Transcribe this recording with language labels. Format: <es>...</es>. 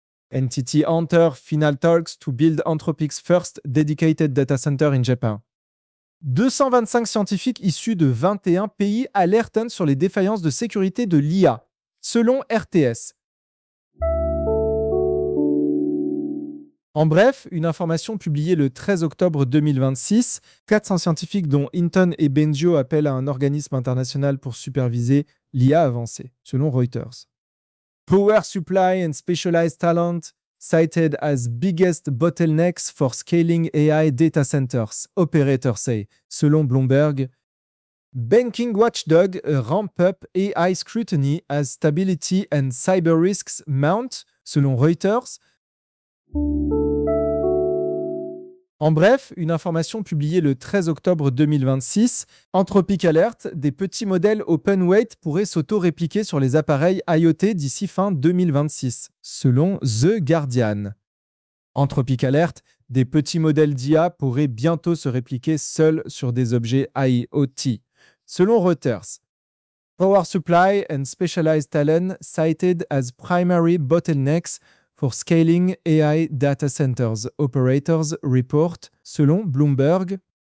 <en>NTT Hunter Final Talks to Build Anthropic's First Dedicated Data Center in Japan.</en> <fr>225 scientifiques issus de 21 pays alertent sur les défaillances de sécurité de l'IA, selon RTS. En bref, une information publiée le 13 octobre 2026, 400 scientifiques dont Inten et Benjo appellent à un organisme international pour superviser l'IA avancée, selon Reuters.</fr> <en>Power Supply and Specialized Talent cited as biggest bottlenecks for scaling AI data centers, operators say,</en> <fr>selon Bloomberg.</fr> <en>Banking watchdog ramp up AI scrutiny as stability and cyber risks mount,</en> <fr>selon Reuters. En bref, une information publiée le 13 octobre 2026, Anthropic Alert, des petits modèles open weight pourraient s'auto-répliquer sur les appareils IoT d'ici fin 2026, selon The Guardian. Anthropic Alert, des petits modèles d'IA pourraient bientôt se répliquer seuls sur des objets IoT, selon Reuters.</fr> <en>Power supply and specialized talent cited as primary bottlenecks for scaling AI data centers, operators report,</en> <fr>selon Bloomberg.</fr>